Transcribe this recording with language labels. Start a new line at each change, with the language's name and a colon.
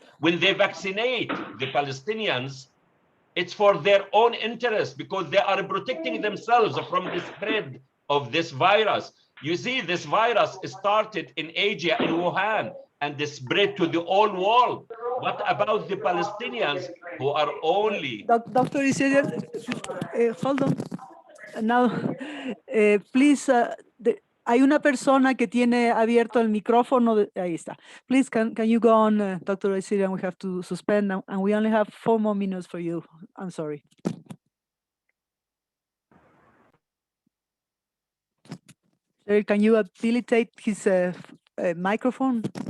English: When they vaccinate the Palestinians, it's for their own interest because they are protecting themselves from the spread of this virus. You see, this virus started in Asia, in Wuhan, and they spread to the whole world. What about the Palestinians who are only... Dr. Isidro, hold on. Now, please,
Spanish: hay una persona que tiene abierto el micrófono. Ahí está.
English: Please, can you go on, Dr. Isidro? We have to suspend, and we only have 4 more minutes for you. I'm sorry. Sir, can you habilitate his microphone?